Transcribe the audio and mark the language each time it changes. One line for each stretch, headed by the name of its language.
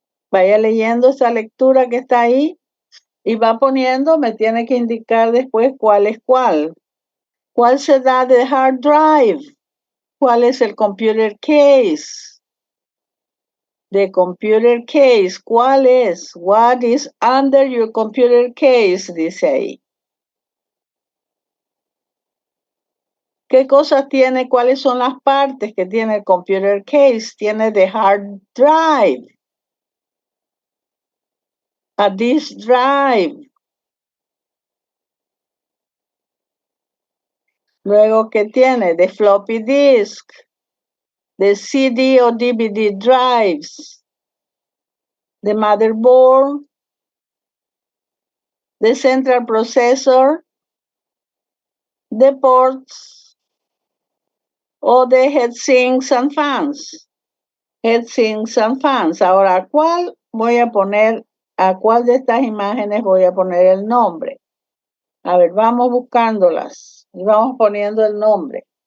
Spanish: Vaya leyendo esa lectura que está ahí y va poniendo, me tiene que indicar después cuál es cuál. ¿Cuál será de hard drive? ¿Cuál es el computer case?
English: The computer case,
Spanish: ¿cuál es?
English: What is under your computer case?
Spanish: Dice ahí. ¿Qué cosas tiene? ¿Cuáles son las partes que tiene el computer case? Tiene
English: the hard drive, a disk drive,
Spanish: Luego, ¿qué tiene?
English: The floppy disk, the CD o DVD drives, the motherboard, the central processor, the ports, o the heatsinks and fans. Heatsinks and fans.
Spanish: Ahora, ¿a cuál voy a poner? ¿A cuál de estas imágenes voy a poner el nombre? A ver, vamos buscándolas y vamos poniendo el nombre.